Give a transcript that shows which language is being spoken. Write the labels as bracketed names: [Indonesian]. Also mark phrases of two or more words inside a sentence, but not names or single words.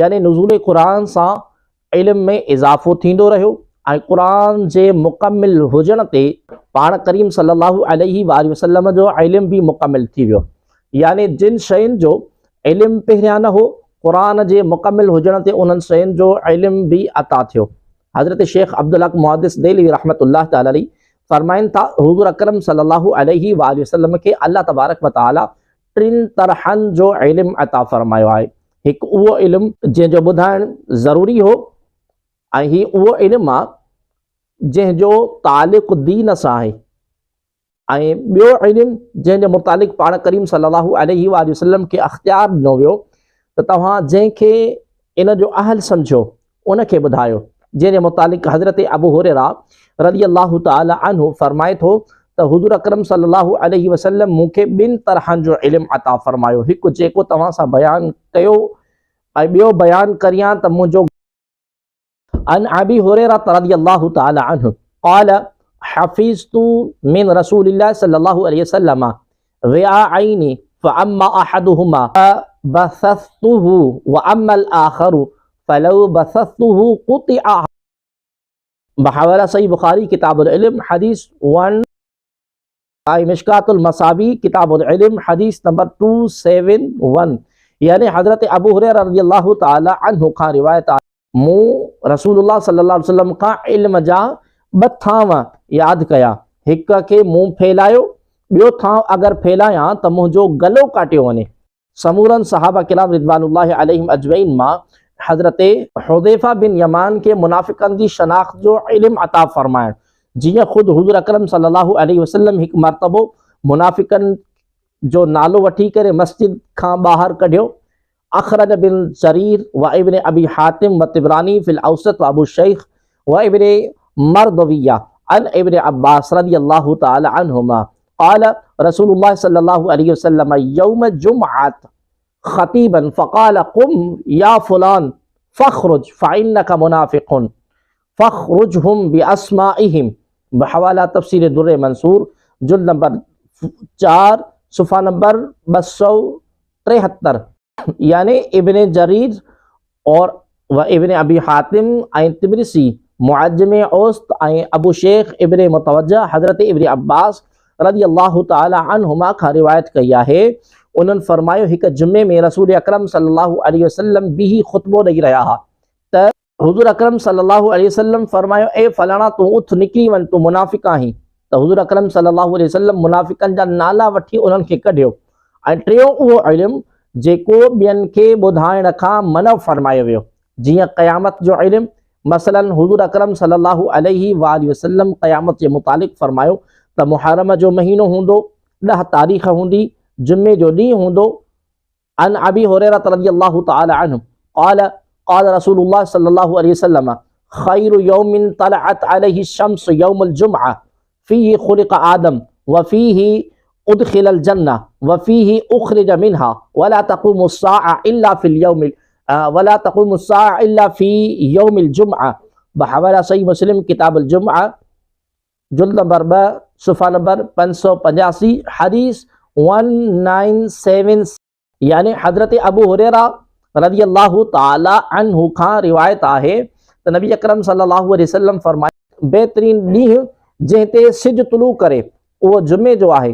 [Sindhi] यानी नुज़ूल क़ुरान सां इल्म में इज़ाफ़ो थींदो रहियो ऐं क़ुरान जे मुकमिल हुजण ते पाण करीम [Arabic] صلى الله عليه وسلم [Sindhi] जो इल्म भी मुकमिल थी वियो। यानी जिन शयुनि जो इल्म पहिरियां न हो, क़ुरान जे मुकमिल हुजण ते उन्हनि शयुनि जो इल्म भी अता थियो। हज़रत शेख अब्दुल हक मुहद्दिस देलवी [Arabic] رحمة الله تعالى عليه [Sindhi] फरमाइनि था, हुज़ूर अकरम [Arabic] صلى الله عليه وسلم [Sindhi] खे [Arabic] الله تبارك و تعالى [Sindhi] 3 तरहनि जो इल्म अता फरमायो आहे। हिकु उहो इल्म जंहिंजो ॿुधाइणु ज़रूरी हो, ऐं ही उहो इल्म आहे जंहिंजो तालिक़ दीन सां आहे। ऐं ॿियो इल्मु जंहिंजे मुतालिक़ पाण करीम [Arabic] صلى الله عليه وسلم [Sindhi] खे अख़्तियार ॾिनो वियो त तव्हां जंहिंखे इन जो अहल सम्झो उनखे ॿुधायो, जंहिंजे मुतालिक़ हज़रत अबू हुरैरा [Arabic] رضي الله تعالى عنه [Sindhi] फरमाए थो त हुज़ूर अकरम [Arabic] صلى الله عليه وسلم [Sindhi] मूंखे ॿिनि तरहनि जो इल्मु अता फरमायो, हिकु जेको तव्हां सां बयानु कयो ऐं ॿियो बयानु करियां त मुंहिंजो [Arabic] عن أبي هريرة رضي الله تعالى عنه قال حفظت من رسول الله صلى الله عليه وسلم وعاءين فأما أحدهما بثثته و أما الآخر فلو بثثته قطع. [Sindhi] बहवाला सही बुखारी किताबुल इल्म हदीस 1, मिशकातुल मसाबी किताबुल इल्म हदीस नंबर 271। यानी हज़रत अबू हुरैरा [Arabic] رضي الله تعالى عنه [Sindhi] खां रिवायत आहे, मूं रसूलुल्लाह [Arabic] صلى الله عليه وسلم [Sindhi] खां इल्म जा ॿ थांव यादि कया, हिक खे मुंहुं फैलायो, ॿियो थांव अगरि फैलायां त मुंहिंजो गलो काटियो वञे। समूरन सहाबा किराम [Arabic] رضوان الله عليهم أجمعين [Sindhi] मां हज़रत हुज़ैफा बिन यमान के मुनाफ़िक़नि जी शनाख्त जो इल्म अता फरमाइण, जीअं ख़ुदि हुज़ूर अकरम [Arabic] صلى الله عليه وسلم [Sindhi] हिकु मरतबो मुनाफ़िक़नि जो नालो वठी करे मस्जिद खां ॿाहिरि कढियो। [Arabic] أخرج ابن جرير و ابن أبي حاتم و الطبراني في الأوسط و أبو الشيخ و ابن مردويه عن ابن عباس رضي الله تعالى عنهما قال رسول الله صلى الله عليه وسلم يوم جمعة خطيبا فقال قم يا فلان فاخرج فإنك منافق فأخرجهم بأسمائهم. [Sindhi] बहवाला तफ़सीर दुर्र मंसूर जुल्द नंबर 4 सुफ़ा नंबर 273। यानी इब्न जरीर और व इब्न अबी हातिम ऐं तिबरिसी मुअज्जम औसत ऐं अबू शेख इब्न मुतवज्जा हज़रत इब्न अब्बास [Arabic] رضي الله تعالى عنهما [Sindhi] खां रिवायत कई आहे। उन्हनि फरमायो हिकु जुमे में रसूल अकरम [Arabic] صلى الله عليه وسلم [Sindhi] बीही ख़ुतबो ॾेई रहिया हुआ त हुज़ूर अकरम [Arabic] صلى الله عليه وسلم [Sindhi] फरमायो, ए फलाणा तूं उथ निकिरी वञ, तूं मुनाफ़िक़ आहीं। त हुज़ूर अकरम [Arabic] صلى الله عليه وسلم [Sindhi] मुनाफ़िक़नि जा नाला वठी उन्हनि खे कढियो। ऐं टियों उहो इल्मु जेको ॿियनि खे ॿुधाइण खां मना फरमायो वियो, जीअं क़यामत जो इल्मु। मसलन हुज़ूर अकरम [Arabic] صلى الله عليه وسلم [Sindhi] क़यामत जे मुतालिक़ फरमायो त मुहर्रम जो महीनो हूंदो, 10 तारीख़ हूंदी, जुमे जो ॾींहुं हूंदो। [Arabic] عن أبي هريرة رضي الله تعالى عنه قال قال رسول الله صلى الله عليه وسلم خير يوم طلعت عليه الشمس يوم الجمعة فيه خلق آدم و فيه أدخل الجنة و فيه أخرج منها و لا تقوم الساعة إلا في اليوم و لا تقوم الساعة إلا في يوم الجمعة. [Sindhi] बहवाला सही मुस्लिम किताबुल जुमअ जुल्द नंबर 2 सुफ़ा नंबर 585 हदीस 1976। यानी हज़रत अबू हुरैरा [Arabic] رضي الله تعالى عنه [Sindhi] खां रिवायत आहे त नबी अकरम [Arabic] صلى الله عليه وسلم [Sindhi] फरमाया, बहितरीन ॾींहुं जंहिं ते सिज तुलू करे उहो जुमे जो आहे।